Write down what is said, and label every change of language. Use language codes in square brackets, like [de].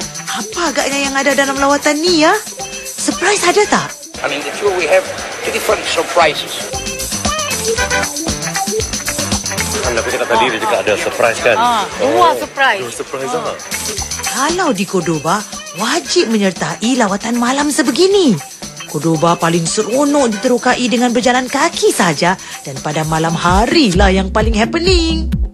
[ms] Apa agaknya yang ada dalam lawatan ni ya? Surprise ada tak? [en] And in the tour we have two different surprises. [ms] Aku cakap tadi dia juga ada surprise kan? Dua surprise. Dua surprise Kalau di Cordoba, wajib menyertai lawatan malam sebegini. Cordoba paling seronok diterokai dengan berjalan kaki saja dan pada malam hari lah yang paling happening.